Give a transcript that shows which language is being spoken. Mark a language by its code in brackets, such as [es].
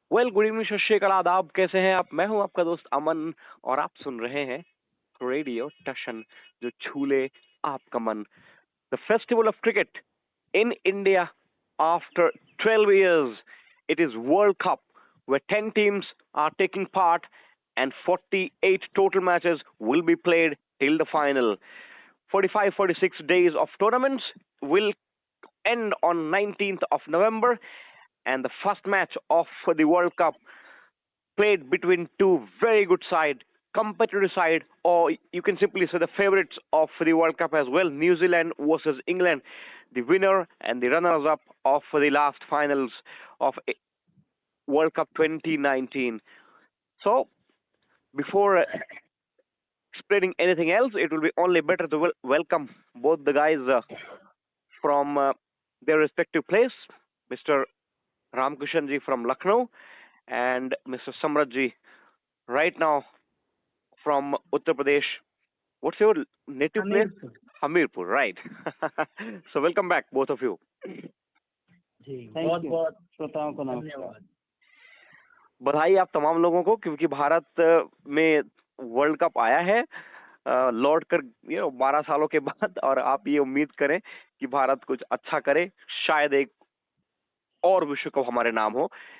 [en] good evening, [hi] सत श्री अकाल, आदाब। कैसे हैं आप? मैं हूं आपका दोस्त अमन और आप सुन रहे हैं रेडियो टशन, जो छू ले आपका मन। [en] The festival of cricket in India after 12 years. It is World Cup where 10 teams are taking part and 48 total matches will be played till the final. 45-46 days of tournaments will end on 19th of November, and the first match of the World Cup played between two very good side, competitive side, or you can simply say the favorites of the World Cup as well, New Zealand versus England, the winner and the runners-up of the last finals of World Cup 2019. So, before explaining anything else, it will be only better to welcome both the guys from their respective place, Mr. Ramkushan ji from Lucknow and Mr. Samrat ji right now from Uttar Pradesh. What's your native place? Hamirpur, right. So welcome back, both of you. [hi] जी बहुत बहुत श्रोताओं को नमस्कार। बधाई आप तमाम लोगों को, क्योंकि भारत में वर्ल्ड कप आया है लौट कर 12 सालों के बाद, और आप ये उम्मीद करें कि भारत कुछ अच्छा करे, शायद एक और विश्व कप हमारे नाम हो।